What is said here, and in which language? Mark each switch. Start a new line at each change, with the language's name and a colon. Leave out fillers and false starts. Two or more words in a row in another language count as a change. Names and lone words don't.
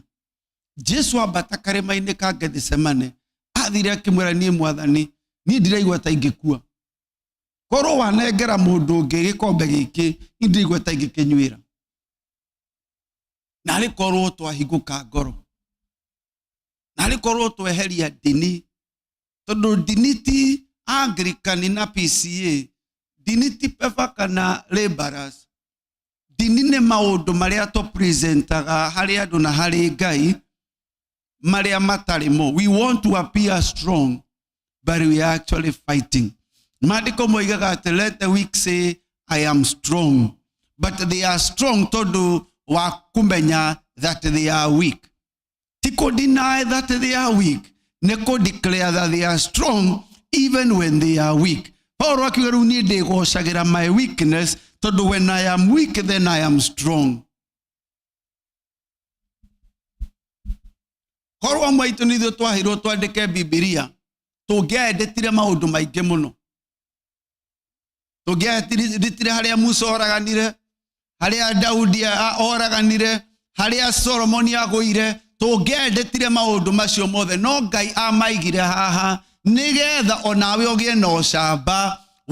Kikuyu: Jesu ambata karima-ini ka Gethsemane athire akimwira ni mwathani ni ndiraigua ta ingikua korwo wanengera mundu ungi gikombe giki ndirigua ta ingikinyuira na rikorwo twahinguka ngoro na rikorwo tweheria dini tondu dini ti Anglican na PCA dini ti pefa kana laborers. Dini ne maundu maria to presentaga hari andu na hari Ngai maria matarimo.
English: We want to appear strong but we are actually fighting.
Kikuyu: Maandiko moigaga ati
English: let the weak say I am strong but they are strong
Kikuyu: tondu wa kumenya
English: that they are weak. Tiko deny that they are weak. Neko declare that they are strong even when they are weak. Paul
Kikuyu: akiuga ni ndigocagira
English: my weakness tondu when I am weak then I am strong.
Kikuyu: Korwa mwaitu nithu twahirwo twandike Biblia tungiendetire maundu maingi muno. Tungiendetire haria Musa oraganire, haria Daudi oraganire, haria Solomon agũire. Tungiendetire maundu macio mothe no Ngai amaigire haha nigetha onawe ugie no camba